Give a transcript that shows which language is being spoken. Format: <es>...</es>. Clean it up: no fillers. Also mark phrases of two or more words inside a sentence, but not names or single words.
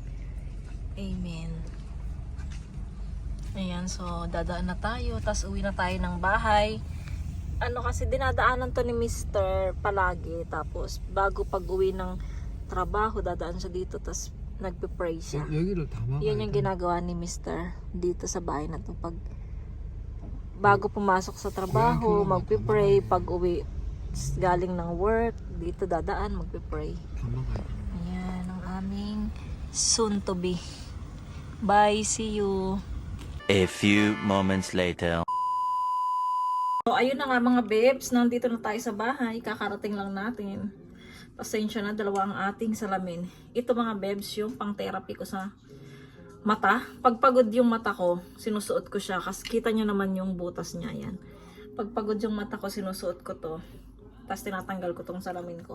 <tl>Amen. Ayan, so dadaan na tayo. Tapos uwi na tayo ng bahay. Ano kasi dinadaanan to ni Mr. palagi. Tapos bago pag uwi ng trabaho, dadaan siya dito. Tapos nagpe-pray siya.</tl> <ko>여기를 다 막아야</ko> <tl>Yan yung ginagawa ni Mr. dito sa bahay na to. Pag bago pumasok sa trabaho, magpe-pray. Pag uwi galing ng work, dito dadaan, magpe-pray.</tl> <ko>다 막아야 돼.</ko> <tl>Ayan, ang aming</tl> <en>soon to be. Bye, see you. A few moments later.</en> <tl>So, ayun na nga mga babes, nandito na tayo sa bahay, kakarating lang natin. Pasensya na, dalawa ang ating salamin. Ito mga babes, yung pang therapy ko sa mata. Pagpagod yung mata ko, sinusuot ko siya, kasi kita nyo naman yung butas niya, yan. Pagpagod yung mata ko, sinusuot ko to. Tapos tinatanggal ko tong salamin ko.</tl>